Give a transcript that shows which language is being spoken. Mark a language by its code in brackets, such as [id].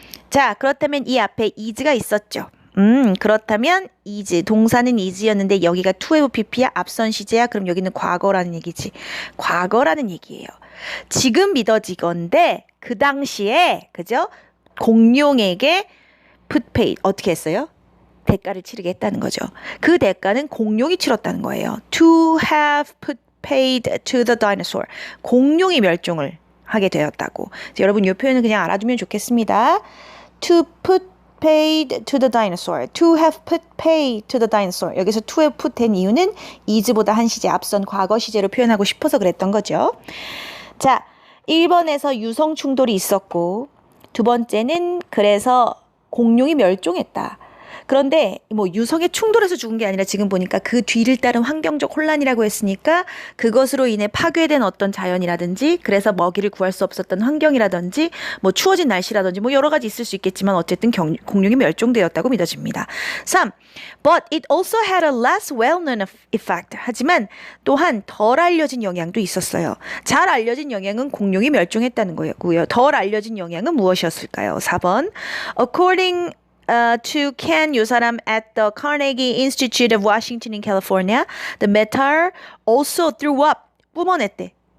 [ko] 자, 그렇다면 이 앞에 is가 있었죠. 그렇다면 is, 동사는 is였는데 여기가 to have pp야, 앞선 시제야. 그럼 여기는 과거라는 얘기지. 과거라는 얘기예요. 지금 믿어지건데 그 당시에, 그죠? 공룡에게 put paid, 어떻게 했어요? 대가를 치르게 했다는 거죠. 그 대가는 공룡이 치렀다는 거예요. [en] To have put paid to the dinosaur. [ko] 공룡이 멸종을 하게 되었다고. 여러분 이 표현은 그냥 알아두면 좋겠습니다. [en] To put paid to the dinosaur. To have put paid to the dinosaur. [ko] 여기서 to have put 된 이유는 is보다 한 시제 앞선 과거 시제로 표현하고 싶어서 그랬던 거죠. 자, 1번에서 유성 충돌이 있었고, 두 번째는 그래서 공룡이 멸종했다. 그런데 유성에 충돌해서 죽은 게 아니라 지금 보니까 그 뒤를 따른 환경적 혼란이라고 했으니까 그것으로 인해 파괴된 어떤 자연이라든지, 그래서 먹이를 구할 수 없었던 환경이라든지, 추워진 날씨라든지 여러 가지 있을 수 있겠지만 어쨌든 공룡이 멸종되었다고 믿어집니다. 3. [en] But it also had a less well-known effect. [ko] 하지만 또한 덜 알려진 영향도 있었어요. 잘 알려진 영향은 공룡이 멸종했다는 거였고요. 덜 알려진 영향은 무엇이었을까요? 4번. [en] According to Ken [ko] 요사람 [en] at the Carnegie Institute of Washington in California, the meteor also threw up, [ko] 뿜어냈대.